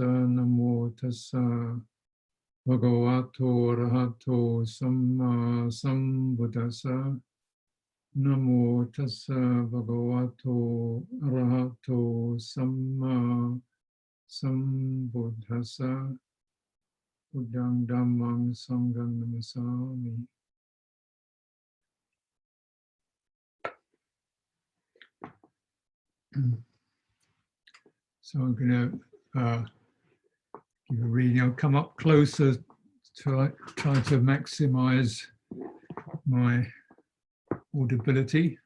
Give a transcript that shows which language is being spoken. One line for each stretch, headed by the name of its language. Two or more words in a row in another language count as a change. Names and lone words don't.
Pali: Namo tassa bhagavato arahato samma sambuddhassa. Namo tassa bhagavato arahato samma sambuddhassa. Buddhang dhammang sanghang namasami.
English: So I'm going to give a reading. I'll come up closer to try to maximize my audibility.